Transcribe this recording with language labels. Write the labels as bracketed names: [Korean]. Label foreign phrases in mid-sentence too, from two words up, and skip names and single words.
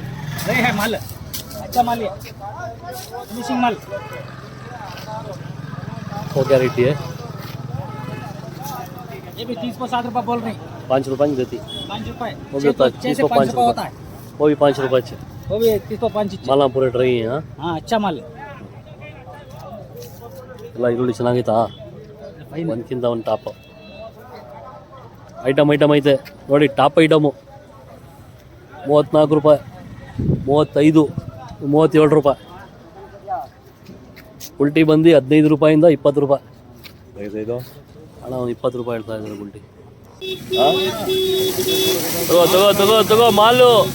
[Hindi] सही है माल अच्छा माल है फिनिशिंग माल वो क्या रेट है? ये भी 30 को 7 रुपये बोल रही 5 रुपये नहीं देती 5 रुपये वो भी होता है 6 से 30 को 5 5 रुपये होता है वो भी 5 रुपये अच्छे वो भी 30 को 5 [Kannada] ಮಾಲ ಪೂರ ಡ್ರೈ [Hindi] हाँ अच्छा माल है [Kannada] ಎಲ್ಲ ಈರುಳ್ಳಿ ಚೆನ್ನಾಗೈತಾ ಫೈನ್ ಒಂದಕ್ಕಿಂತ ಒಂದು [English] top item [Kannada] ಐತೆ ನೋಡಿ [English] top item [Kannada] 34 ರೂಪಾಯಿ 35 37 ರೂಪಾಯಿ ಉಲ್ಟಿ ಬಂದು 15 ರೂಪಾಯಿಂದ 20 ರೂಪಾಯಿ ಅಣ್ಣ ಒಂದು 20 ರೂಪಾಯಿ ಹೇಳ್ತಾ ಇದ್ದಾರೆ ಉಲ್ಟಿ ತಗೋ ಮಾಲು